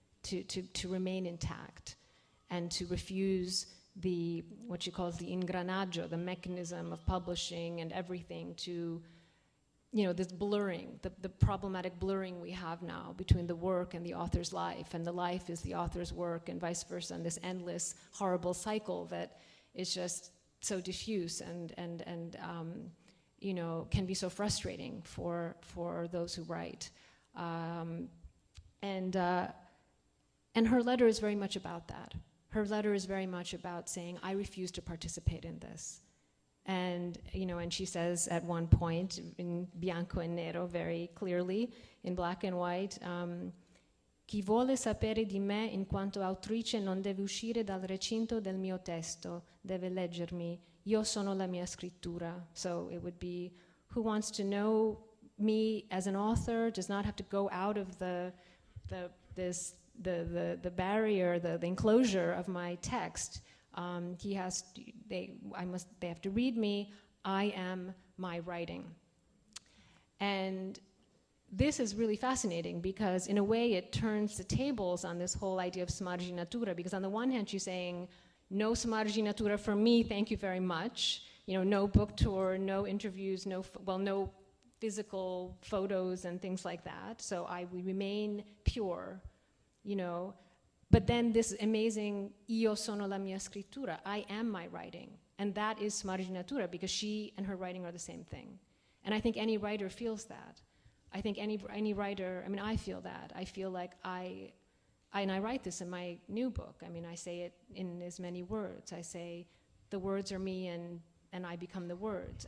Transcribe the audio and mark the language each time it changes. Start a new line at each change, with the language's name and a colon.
English: To remain intact, and to refuse what she calls the ingranaggio, the mechanism of publishing and everything, to, you know, this blurring, the problematic blurring we have now between the work and the author's life, and the life is the author's work, and vice versa, and this endless, horrible cycle that is just so diffuse and you know, can be so frustrating for those who write. And her letter is very much about that. Her letter is very much about saying, I refuse to participate in this. And, you know, and she says at one point,
Italian: in bianco e nero,
English: very clearly, in black and white,
Italian: chi vuole sapere di me in quanto autrice non deve uscire dal recinto del mio testo, deve leggermi. Io sono la mia scrittura.
English: So it would be, who wants to know me as an author does not have to go out of the barrier, the enclosure of my text. They have to read me. I am my writing. And this is really fascinating, because in a way it turns the tables on this whole idea of smarginatura, because on the one hand she's saying, no smarginatura for me, thank you very much. You know, no book tour, no interviews, no physical photos and things like that. So we remain pure, you know. But then this amazing,
Italian: io sono la mia scrittura,
English: I am my writing. And that is smarginatura, because she and her writing are the same thing. And I think any writer feels that. I think any writer, I mean, I feel that. I feel like and I write this in my new book. I mean, I say it in as many words. I say, the words are me and I become the words.